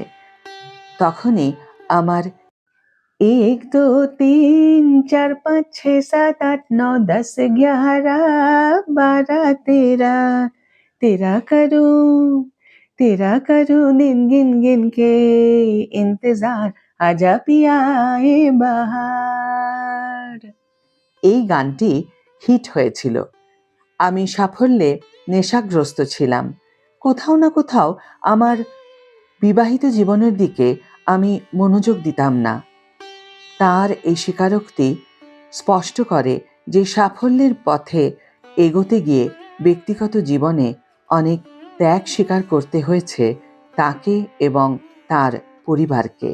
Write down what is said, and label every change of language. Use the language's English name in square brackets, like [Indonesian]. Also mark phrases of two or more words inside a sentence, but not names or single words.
[Bangla] তখনই আমার [Hindi] 1 2 3 4 5 6 7 8 9 10 11 12 13 तेरा करूं दिन गिन गिन के इंतजार आजा पिया ए बहार। [Bangla] এই গানটি হিট হয়েছিল। আমি সাফল্যে নেশাগ্রস্ত ছিলাম। কোথাও না কোথাও আমার বিবাহিত জীবনের দিকে আমি মনোযোগ দিতাম না। তার এই স্বীকারোক্তি স্পষ্ট করে যে সাফল্যের পথে এগোতে গিয়ে ব্যক্তিগত জীবনে অনেক ত্যাগ স্বীকার করতে হয়েছে তাকে এবং তার পরিবারকে।